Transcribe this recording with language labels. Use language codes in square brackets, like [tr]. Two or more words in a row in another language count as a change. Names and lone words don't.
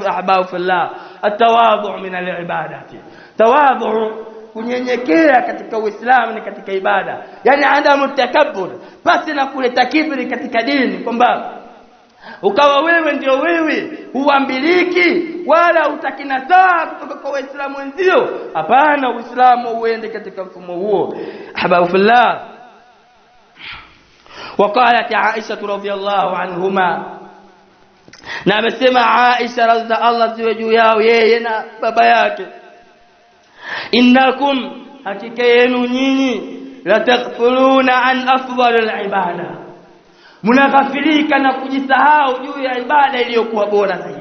[ar] أحباب في الله، التواضع من العبادات, [sw] tawadhu, kunyenyekea katika Uislamu ni katika ibada, yani [ar] عدم التكبر, [sw] basi na kuleta kibri katika dini, kwamba ukawa wewe ndio wewe, huambiliki wala utakinataa kutoka kwa Waislamu wenzio. Hapana, Uislamu uende katika mfumo huo. [ar] أحباب في الله, وقالت عائشة رضي الله عنهما, [sw] na amesema Aisha radhiallahu Allah ziwe juu yao yeye na baba yake, innakum, hakika yenu nyinyi, [ar] لا تغفلون عن أفضل العبادة, [sw] mnaghafilika na kujisahau juu ya ibada iliyokuwa bora zaidi.